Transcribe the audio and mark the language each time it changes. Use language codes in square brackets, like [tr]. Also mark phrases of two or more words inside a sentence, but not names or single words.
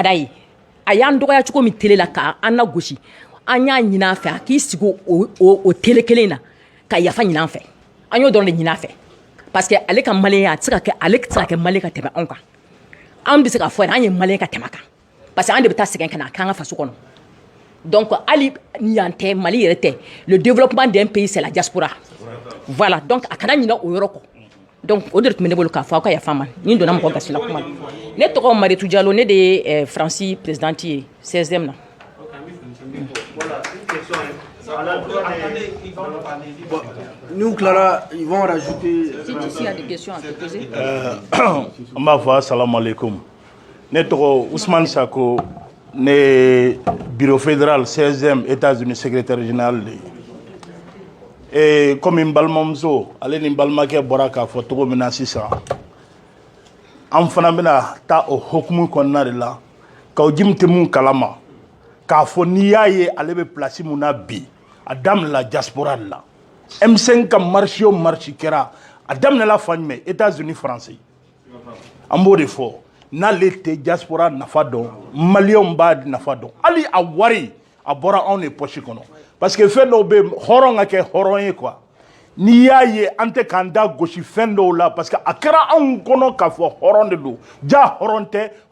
[bm] d'a ye a y'an dɔgɔya cogo min télé la k'an lagosi an y'a ɲini a fɛ a k'i sigi o télé kelen na ka yafa ɲini an fɛ an y'o dɔrɔn de ɲini a fɛ [fr] parce que [bm] ale ka maliyɛnya ale tɛ se ka kɛ maliyɛn ka tɛmɛ anw kan an bɛ se k'a fɔ yɛrɛ an ye maliyɛn ka tɛmɛ a kan parce que an de bɛ taa sɛgɛn ka na a k'an ka faso kɔnɔ donc hali yan tɛ Mali yɛrɛ tɛ [fr] le développement d'un pays c'est la diaspora voilà [bm] donc a kana ɲinɛ o yɔrɔ kɔ donc o de tun bɛ ne bolo k'a fɔ aw ka yafa n ma ni n donna mɔgɔ gasi la kuma ne tɔgɔ Mariétou Diallo ne de ye Faransi présidente ye 16e na. [fr] Nous, Clara, ils vont rajouter. Si il y a des questions à te poser. On va voir, [ar] سلام عليكم. [bm] Ne tɔgɔ Ousmane Sako, ne [fr] bureau fédéral [bm] 16e États-Unis [fr] secrétaire général [bm] de. [fr] Et comme [bm] n balimamuso ale ni n balimakɛ bɔra k'a fɔ cogo min na sisan an fana bɛna taa o hokumu kɔnɔna de la k'aw jimi tɛ mun kalama k'a fɔ n'i y'a ye ale bɛ place mun na bi a daminɛla diaspora de la M5 ka marche o marche kɛra a daminɛla fan jumɛn États-Unis français an b'o de fɔ n'ale tɛ diaspora nafa dɔn maliyɛnw b'a nafa dɔn hali a wari a bɔra anw de poche kɔnɔ [fr] parce que [bm] fɛn dɔw bɛ hɔrɔn ka kɛ hɔrɔn ye quoi n'i y'a ye an tɛ k'an da gosi fɛn dɔw la [fr] parce que [bm] a kɛra anw kɔnɔ k'a fɔ hɔrɔn de don ja hɔrɔn tɛ